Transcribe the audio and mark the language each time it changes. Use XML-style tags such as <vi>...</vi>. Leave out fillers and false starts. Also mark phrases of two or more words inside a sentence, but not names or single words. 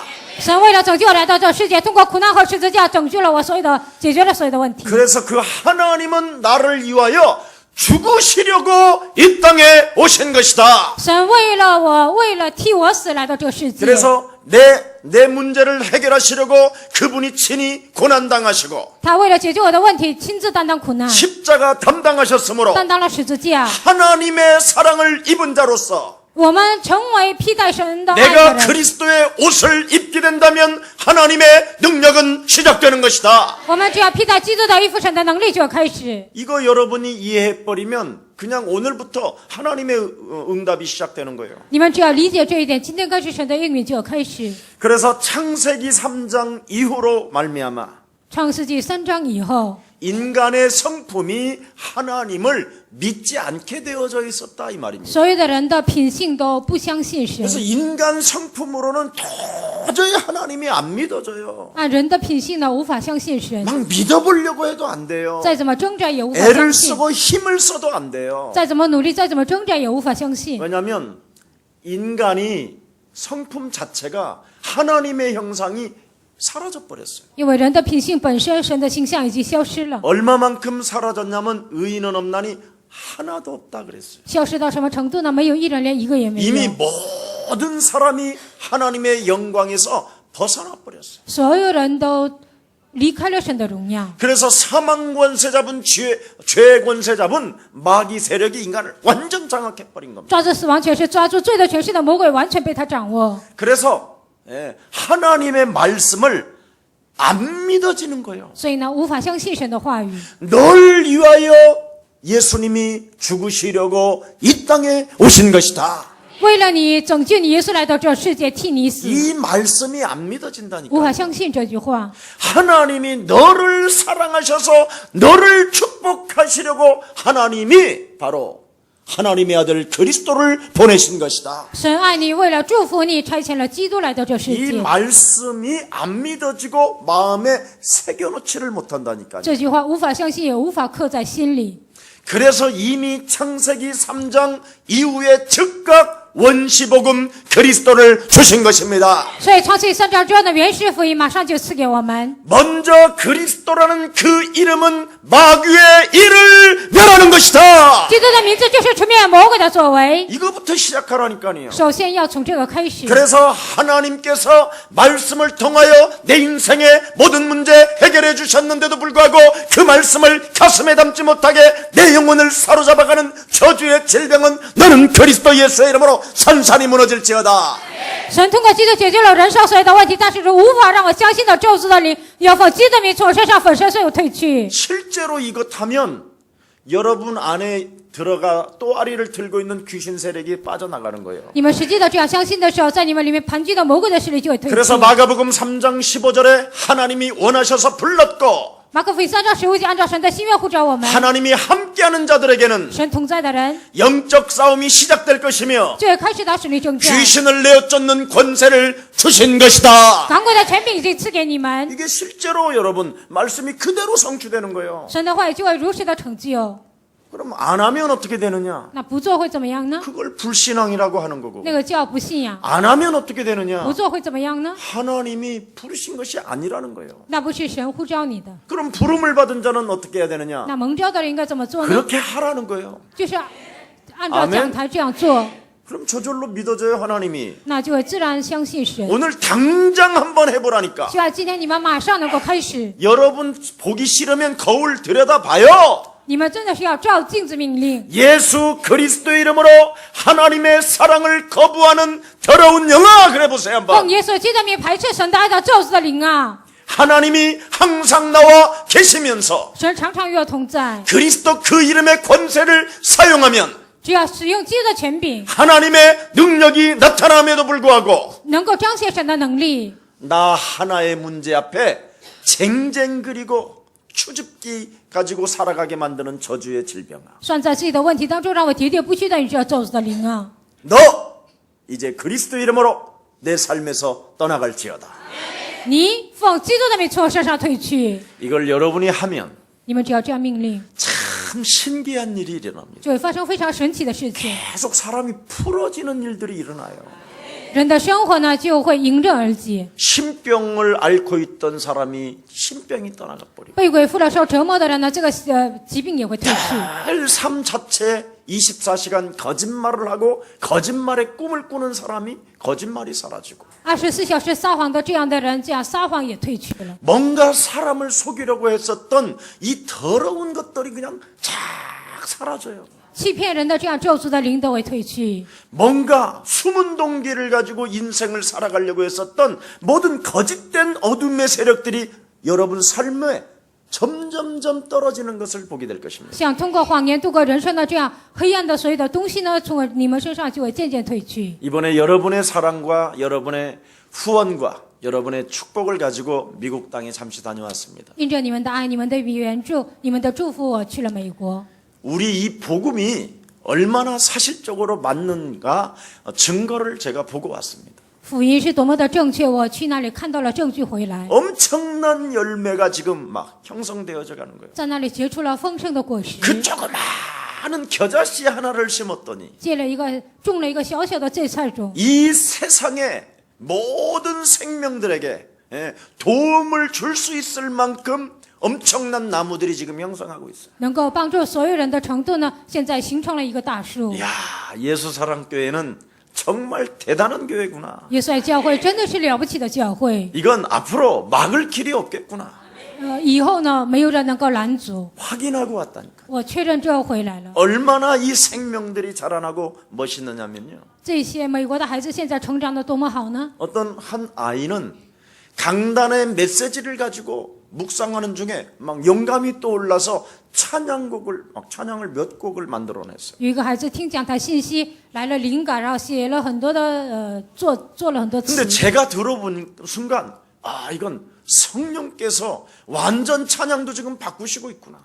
<zh>神为了拯救来到这世界，通过苦难和十字架拯救了我所有的，解决了所有的问题。</zh> <ko>그래서 그 하나님은 나를 위하여 죽으시려고 이 땅에 오신 것이다.</ko> <zh>神为了我，为了替我死来到这个世界。</zh> <ko>그래서 내 문제를 해결하시려고 그분이 친히 고난당하시고</ko> <zh>他为了解决我的问题，亲自担当苦难，</zh> <ko>십자가 담당하셨으므로</ko> <zh>担当了十字架。</zh> <ko>하나님의 사랑을 입은 자로서</ko> <zh>我们成为披戴神的爱的</zh> <ko>내가</ko> <zh>人。</zh> <ko>그리스도의 옷을 입게 된다면 하나님의 능력은 시작되는 것이다.</ko> <zh>我们只要披戴基督的衣服，神的能力就要开始。</zh> <ko>이거 여러분이 이해해버리면 그냥 오늘부터 하나님의 응답이 시작되는 거예요.</ko> <zh>你们只要理解这一点，今天开始神的应允就要开始。</zh> <ko>그래서 창세기 3장 이후로 말미암아</ko> <zh>创世纪3章以后，</zh> <ko>인간의 성품이 하나님을 믿지 않게 되어져 있었다 이 말입니다.</ko> <zh>所有的人的品性都不相信神。</zh> <ko>그래서 인간 성품으로는 도저히 하나님이 안 믿어져요.</ko> <zh>按人的品性呢，无法相信神，</zh> <ko>막 믿어보려고 해도 안 돼요.</ko> <zh>再怎么挣扎也无法</zh> <ko>애를</ko> <zh>相信，</zh> <ko>쓰고 힘을 써도 안 돼요.</ko> <zh>再怎么努力，再怎么挣扎也无法相信。</zh> <ko>왜냐하면 인간이 성품 자체가 하나님의 형상이 사라져 버렸어요.</ko> <zh>因为人的品性本身，神的形象已经消失了。</zh> <ko>얼마만큼 사라졌냐면 의인은 없나니 하나도 없다 그랬어요.</ko> <zh>消失到什么程度呢？没有一人，连一个也没</zh> <ko>이미</ko> <zh>有。</zh> <ko>모든 사람이 하나님의 영광에서 벗어나 버렸어요.</ko> <zh>所有人都离开了神的荣耀。</zh> <ko>그래서 사망 권세 잡은 죄 권세 잡은 마귀 세력이 인간을 완전 장악해버린 겁니다.</ko> <zh>抓住死亡权势，抓住罪的权势的魔鬼完全被他掌握。</zh> <ko>그래서 하나님의 말씀을 안 믿어지는 거예요.</ko> <zh>所以呢，无法相信神的话语。</zh> <ko>널 위하여 예수님이 죽으시려고 이 땅에 오신 것이다.</ko> <zh>为了你拯救你，耶稣来到这世界替你死，</zh> <ko>이 말씀이 안</ko> <zh>无法</zh> <ko>믿어진다니까.</ko> <zh>相信这句话。</zh> <ko>하나님이 너를 사랑하셔서 너를 축복하시려고 하나님이 바로 하나님의 아들 그리스도를 보내신 것이다.</ko> <zh>神爱你，为了祝福你，差遣了基督来到这世</zh> <ko>이</ko> <zh>界。</zh> <ko>말씀이 안 믿어지고 마음에 새겨놓지를 못한다니까요.</ko> <zh>这句话无法相信，也无法刻在心里。</zh> <ko>그래서 이미 창세기 3장 이후에 즉각 원시복음 그리스도를 주신 것입니다.</ko> <zh>所以创世记3章之后的原始福音马上就赐给我们。</zh> <ko>먼저 그리스도라는 그 이름은 마귀의 일을 멸하는 것이다.</ko> <zh>基督的名字就是除灭魔鬼的作为，</zh> <ko>이거부터 시작하라니까요.</ko> <zh>首先要从这个开始。</zh> <ko>그래서 하나님께서 말씀을 통하여 내 인생의 모든 문제 해결해 주셨는데도 불구하고 그 말씀을 가슴에 담지 못하게 내 영혼을 사로잡아가는 저주의 질병은 너는 그리스도 예수의 이름으로 산산이 무너질지어다.</ko> <zh>神通过基督解决了人生所有的问题，但是无法让我相信的咒诅的灵，要奉基督的名从我身上粉身碎骨退去。</zh> <ko>실제로 이것하면 여러분 안에 들어가 또아리를 들고 있는 귀신 세력이 빠져나가는 거예요.</ko> <zh>你们实际的这样相信的时候，在你们里面盘踞的魔鬼的势力就会退去。</zh> <ko>그래서 마가복음 3장 15절에 하나님이 원하셔서 불렀고</ko> <zh>马可福音3章15节，按照神的心愿呼召我们，</zh> <ko>하나님이 함께하는 자들에게는</ko> <zh>神同在的人</zh> <ko>영적 싸움이 시작될 것이며</ko> <zh>就会开始打属灵征战。</zh> <ko>귀신을 내어쫓는 권세를 주신 것이다.</ko> <zh>赶鬼的权柄已经赐给你们，</zh> <ko>이게 실제로 여러분 말씀이 그대로 성취되는 거예요.</ko> <zh>神的话语就会如实的成就。</zh> <ko>그럼 안 하면 어떻게 되느냐?</ko> <zh>那不做会怎么样呢？</zh> <ko>그걸 불신앙이라고 하는 거고</ko> <zh>那个叫不信仰。</zh> <ko>안 하면 어떻게 되느냐?</ko> <zh>不做会怎么样呢？</zh> <ko>하나님이 부르신 것이 아니라는 거예요.</ko> <zh>那不是神呼召你的。</zh> <ko>그럼 부름을 받은 자는 어떻게 해야 되느냐?</ko> <zh>那蒙召的人应该怎么做呢？</zh> <ko>그렇게 하라는 거예요.</ko> <zh>就是按照讲台这样做，</zh> <ko>그럼 저절로 믿어져요 하나님이.</ko> <zh>那就会自然相信神。</zh> <ko>오늘 당장 한번 해보라니까.</ko> <zh>希望今天你们马上能够开始。</zh> <ko>여러분 보기 싫으면 거울 들여다봐요.</ko> <zh>你们真的是要照镜子命令。</zh> <ko>예수 그리스도의 이름으로 하나님의 사랑을 거부하는 더러운 영아 그래 보세요 한번.</ko> <zh>奉耶稣基督的名排斥神的爱的咒诅的灵啊！</zh> <ko>하나님이 항상 나와 계시면서</ko> <zh>神常常与我同在，</zh> <ko>그리스도 그 이름의 권세를 사용하면</ko> <zh>只要使用基督的权柄，</zh> <ko>하나님의 능력이 나타남에도 불구하고</ko> <zh>能够彰显神的能力。</zh> <ko>나 하나의 문제 앞에 쟁쟁그리고 추집기 가지고 살아가게 만드는 저주의 질병아.</ko> <zh>算在自己的问题当中，让我喋喋不休的与这咒诅的灵啊！</zh> <ko>너 이제 그리스도 이름으로 내 삶에서 떠나갈지어다.</ko> <zh>你奉基督的名从我身上退去。</zh> <ko>이걸 여러분이 하면</ko> <zh>你们只要这样命令，</zh> <ko>참 신기한 일이 일어납니다.</ko> <zh>就会发生非常神奇的事情。</zh> <ko>계속 사람이 풀어지는 일들이 일어나요.</ko> <zh>人的生活呢，就会迎刃而解。</zh> <ko>신병을 앓고 있던 사람이 신병이 떠나가 버리고</ko> <zh>被鬼附了受折磨的人呢，这个疾病也会退去。</zh> <ko>늘 삶 자체에 24시간 거짓말을 하고 거짓말의 꿈을 꾸는 사람이 거짓말이 사라지고</ko> <zh>24 小时撒谎的这样的人，这样撒谎也退去了。</zh> <ko>뭔가 사람을 속이려고 했었던 이 더러운 것들이 그냥 쫙 사라져요.</ko> <zh>欺骗人的这样咒诅的灵都会退去。</zh> <ko>뭔가 숨은 동기를 가지고 인생을 살아가려고 했었던 모든 거짓된 어둠의 세력들이 여러분 삶에 점점점 떨어지는 것을 보게 될 것입니다.</ko> <zh>想通过谎言度过人生的这样黑暗的所有的东西呢，从你们身上就会渐渐退去。</zh> <ko>이번에 여러분의 사랑과 여러분의 후원과 여러분의 축복을 가지고 미국 땅에 잠시 다녀왔습니다.</ko> <zh>因着你们的爱、你们的援助、你们的祝福，我去了美国。</zh> <ko>우리 이 복음이 얼마나 사실적으로 맞는가 증거를 제가 보고 왔습니다.</ko> <zh>福音是多么的正确，我去那里看到了证据回来，</zh> <ko>엄청난 열매가 지금 막 형성되어져 가는 거예요.</ko> <zh>在那里结出了丰盛的果实。</zh> <ko>그 조그마한 겨자씨 하나를 심었더니</ko> <zh>种了一个小小的芥菜种，</zh> <ko>이 세상의 모든 생명들에게 도움을 줄 수 있을 만큼 엄청난 나무들이 지금 형성하고 있어요.</ko> <zh>能够帮助所有人的程度呢，现在形成了一个大树。</zh> <ko>이야, 예수사랑교회는 정말 대단한 교회구나.</ko> <zh>耶稣爱教会真的是了不起的教会，</zh> <ko>이건 앞으로 막을 길이 없겠구나.</ko> <zh>以后呢，没有人能够拦阻。</zh> <ko>확인하고 왔다니까.</ko> <zh>我确认之后回来了。</zh> <ko>얼마나 이 생명들이 자라나고 멋있느냐면요.</ko> <zh>这些美国的孩子现在成长的多么好呢？</zh> <ko>어떤 한 아이는 강단의 메시지를 가지고 묵상하는 중에 막 영감이 떠올라서 찬양을 몇 곡을 만들어냈어요.</ko> <zh>有一个孩子听讲台信息来了灵感，然后写了很多的做了很多词。</zh> <ko>근데 제가 들어본 순간 이건 성령께서 완전 찬양도 지금 바꾸시고 있구나.</ko>